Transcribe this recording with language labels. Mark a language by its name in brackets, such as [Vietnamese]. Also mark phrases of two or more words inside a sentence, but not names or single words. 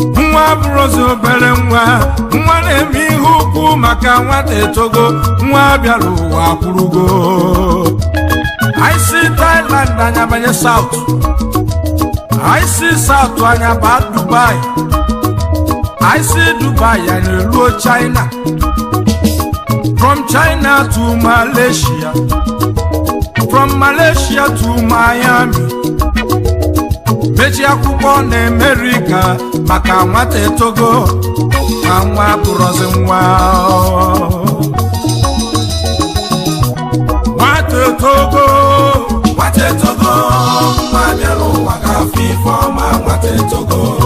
[Igbo] Nwa bụrụ ọzọ obere nwa, nwa na-eme ihe ukwu maka nwata etogo. Nwa bịara ụwa akwụrụgo. [English] I see [Igbo] Thailand, anya banye South. [English] I see [Igbo] South, anya ba Dubai. [English] I see [Igbo] Dubai, anya eruo China. [English] From China to Malaysia, from Malaysia to Miami. [Igbo] Mechi akwụkwọ na America maka nwata etogo, na nwa abụrụzi nwa. Nwata etogo, Nwata etogo, nwa bịara ụwa ga-afụ ife ọma, nwata etogo.